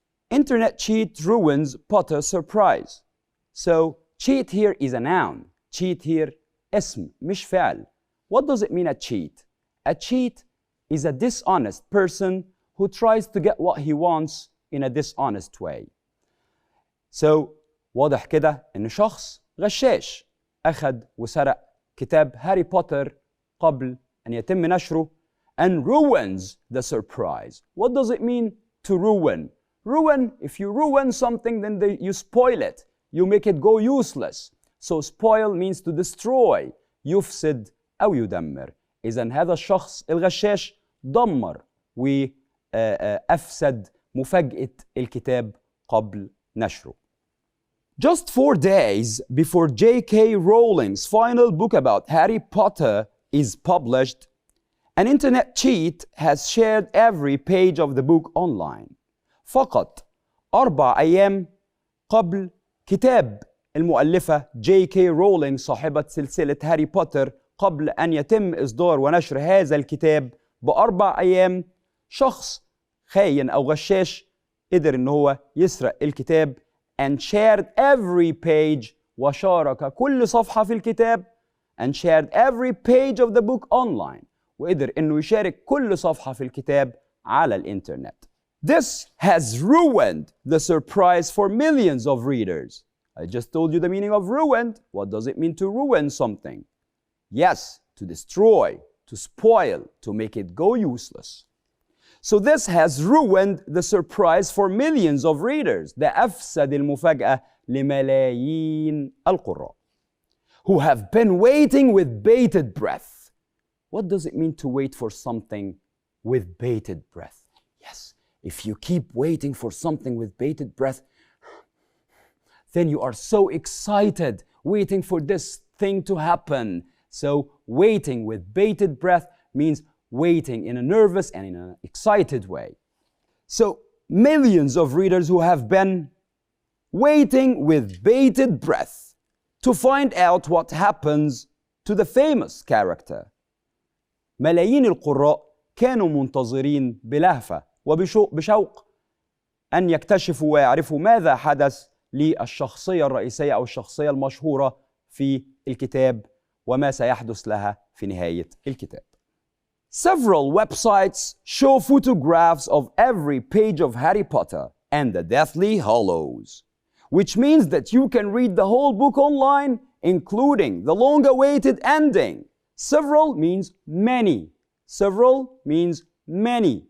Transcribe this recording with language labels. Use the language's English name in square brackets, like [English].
[English] Internet cheat ruins Potter's surprise. So cheat here is a noun. Cheat here [Arabic] اسم مش فعل. [English] What does it mean a cheat? A cheat is a dishonest person who tries to get what he wants in a dishonest way. [Arabic] So واضح كده ان شخص غشاش أخذ وسرق كتاب هاري بوتر قبل أن يتم نشره [English] and ruins the surprise. What does it mean to ruin? Ruin, if you ruin something then you spoil it. You make it go useless. So spoil means to destroy. [Arabic] يفسد أو يدمر. إذن هذا الشخص الغشاش دمر وأفسد مفاجأة الكتاب قبل نشره. [English] Just 4 days before J.K. Rowling's final book about Harry Potter is published, an internet cheat has shared every page of the book online. [Arabic] فقط 4 أيام قبل كتاب المؤلفة J.K. Rowling صاحبة سلسلة هاري بوتر قبل أن يتم إصدار ونشر هذا الكتاب ب4 أيام شخص خاين أو غشاش قدر إن هو يسرق الكتاب [English] and shared every page [Arabic] وشارك كل صفحة في الكتاب [English] and shared every page of the book online [Arabic] وقدر إنه يشارك كل صفحة في الكتاب على الإنترنت. [English] This has ruined the surprise for millions of readers. I just told you the meaning of ruined. What does it mean to ruin something? Yes, to destroy, to spoil, to make it go useless. So this has ruined the surprise for millions of readers. [Arabic] ده أفسد المفاجأة لملايين القراء [English] who have been waiting with bated breath. What does it mean to wait for something with bated breath? Yes, if you keep waiting for something with bated breath, then you are so excited waiting for this thing to happen. So waiting with bated breath means waiting in a nervous and in an excited way. So millions of readers who have been waiting with bated breath to find out what happens to the famous character. [Arabic] ملايين القراء كانوا منتظرين بلهفة وبشوق أن يكتشفوا ويعرفوا ماذا حدث للشخصية الرئيسية أو الشخصية المشهورة في الكتاب وما سيحدث لها في نهاية الكتاب. [English] Several websites show photographs of every page of Harry Potter and the Deathly Hallows, which means that you can read the whole book online, including the long-awaited ending. Several means many. Several means many.